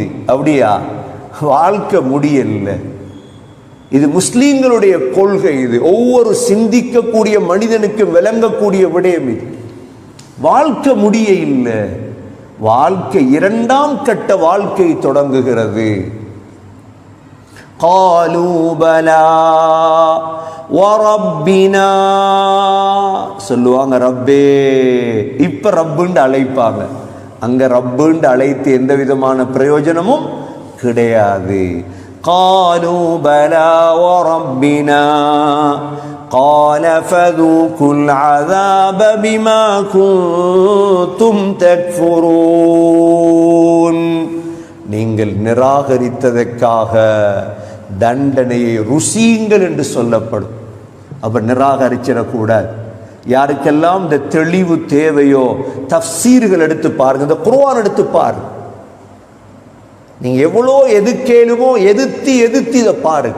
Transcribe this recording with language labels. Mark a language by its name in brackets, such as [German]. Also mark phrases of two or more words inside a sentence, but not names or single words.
[Tamil] அப்படியா? வாழ்க்கை முடியல. இது முஸ்லீம்களுடைய கொள்கை. இது ஒவ்வொரு சிந்திக்கக்கூடிய மனிதனுக்கு விளங்கக்கூடிய விடயம். இது வாழ்க்கை முடிய இல்லை, வாழ்க்கை இரண்டாம் கட்ட வாழ்க்கை தொடங்குகிறது. [Arabic] قالوا بلى وربنا [Tamil] சொல்லுவாங்க ரப்பே. இப்ப ரப்புன்னு அழைப்பாங்க. அங்க ரப்புன்னு அழைத்து எந்த விதமான பிரயோஜனமும் கிடையாது. [Arabic] قالوا بلى وربنا قال فذوقوا العذاب بما كنتم تكفرون. [Tamil] நீங்கள் நிராகரித்ததற்காக தண்டனையை ருசியுங்கள் என்று சொல்லப்படும். அப்ப நிராகரிச்சிடக்கூடாது. யாருக்கெல்லாம் இந்த தெளிவு தேவையோ தஃப்சீர்கள் எடுத்து பாருங்க, இந்த குர்ஆன் எடுத்து பாருங்க. நீங்க எவ்வளோ எதுக்கேலுமோ எதிர்த்து இதை பாருங்க.